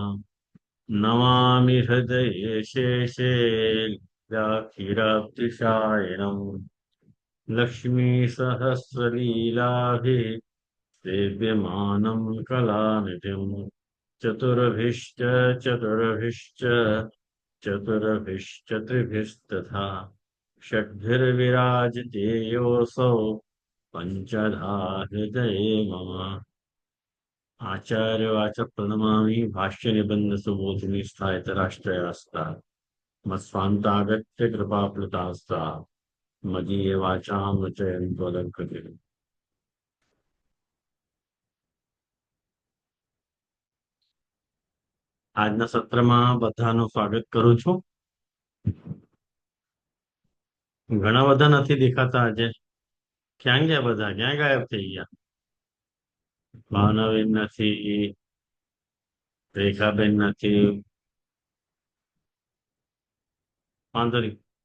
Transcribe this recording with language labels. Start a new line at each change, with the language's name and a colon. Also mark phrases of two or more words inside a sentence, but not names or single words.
Sanskrit: नमामि हृदये शेषे व्याख्याप्तिशायनम् लक्ष्मीसहस्रलीलाभिः सेव्यमानं कलानिधिम् चतुर्भिश्च चतुर्भिश्च चतुर्भिश्चतुर्भिस्तथा षड्भिर्विराजते योऽसौ पञ्चधा हृदये मम। आचार्यवाच प्रणमामि भाष्य निबंध सुबोधिनी स्थायित राष्ट्रयास्ता मत्स्वान्तागत्य कृपाप्लुतास्ता मदीय वाचाम वचयन्त्वदङ्कृति।
Gujarati: આજના સત્રમાં બધાનું સ્વાગત કરું છું. ઘણા બધા નથી દેખાતા આજે. ક્યાં ગયા બધા? ક્યાં ગાયબ થઈ ગયા? ભાવનાબેન નથી, રેખાબેન નથી, વાંધો નહીં.